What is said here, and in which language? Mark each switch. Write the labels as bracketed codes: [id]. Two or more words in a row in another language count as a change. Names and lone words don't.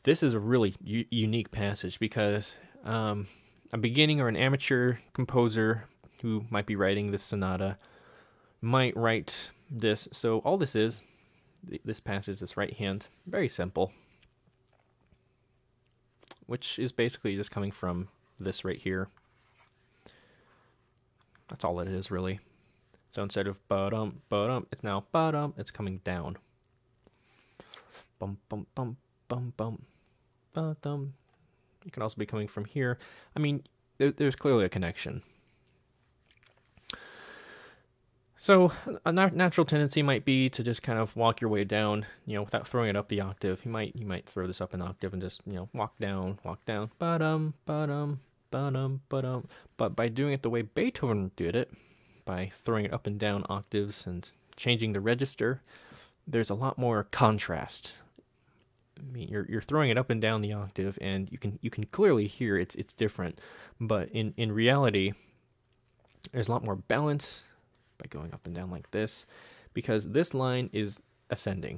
[en] This is a really unique passage because a beginning or an amateur composer who might be writing this sonata might write this. So all this is, this passage, this right hand, very simple, which is basically just coming from this right here. That's all it is, really. So instead of ba-dum, ba-dum, it's now ba-dum, it's coming down. Bum, bum, bum, bum, bum, ba-dum. You can also be coming from here. I mean, there's clearly a connection. So a natural tendency might be to just kind of walk your way down, without throwing it up the octave. You might throw this up an octave and just, walk down, ba-dum, ba-dum, ba-dum, ba-dum. But by doing it the way Beethoven did it, by throwing it up and down octaves and changing the register, there's a lot more contrast. I mean, you're throwing it up and down the octave, and you can clearly hear it's different. But in reality, there's a lot more balance by going up and down like this, because this line is ascending.